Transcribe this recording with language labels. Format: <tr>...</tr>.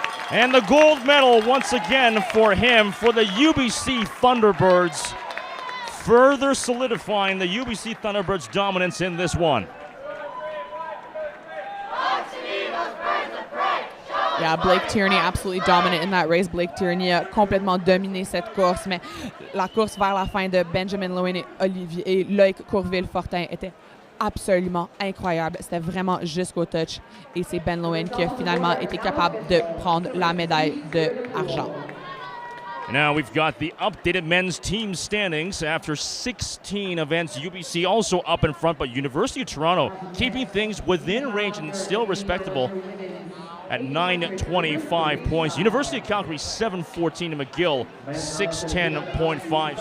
<en>And the gold medal once again for him for the UBC Thunderbirds, further solidifying the UBC Thunderbirds' dominance in this one. Yeah, Blake Tierney absolutely dominant in that race.</en> <fr>Blake Tierney a complètement dominé cette course, mais la course vers la fin de Benjamin Lowen et Loïc Courville-Fortin était absolument incroyable. C'était vraiment jusqu'au touch. Et c'est Ben Lowen qui a finalement été capable de prendre la médaille d'argent.</fr> <en>Now we've got the updated men's team standings after 16 events. UBC also up in front, but University of Toronto keeping things within range and still respectable at 925 points. University of Calgary 714 and McGill 610.5.</en>